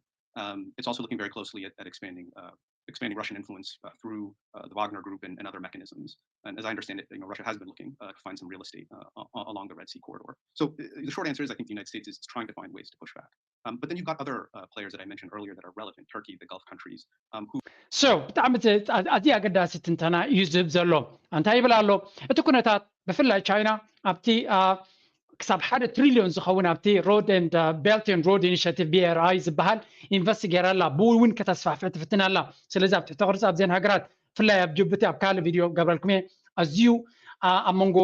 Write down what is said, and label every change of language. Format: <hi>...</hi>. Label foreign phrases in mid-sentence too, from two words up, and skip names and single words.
<en>It's also looking very closely at expanding Russian influence through the Wagner Group and other mechanisms. And as I understand it, Russia has been looking to find some real estate along the Red Sea corridor. So the short answer is I think the United States is trying to find ways to push back. But then you've got other players that I mentioned earlier that are relevant, Turkey, the Gulf countries, who...</en> <ti>So ብጣዕሚ ኣዝያ ኣገዳሲ ትንተና እዩ ዝህብ ዘሎ እንታይ ይብል ኣሎ እቲ ኩነታት ብፍላይ ቻይና ኣብቲ ክሳብ 1 ትሪልዮን ዝኸውን ኣብቲ ሮድ ኤንድ ቤልት ኤንድ ሮድ ኢኒሽቲቭ BRI ዝበሃል ኢንቨስት ገይራላ ብኡ እውን ከተስፋሕፍሕ ትፍትን ኣላ ስለዚ ኣብ ትሕቲ ቅርፂ ኣብዘን ሃገራት ብፍላይ ኣብ ጅቡቲ ኣብ ካልእ ቪድዮ ገበልኩም እየ ኣዝዩ ኣብ መንጎ</ti>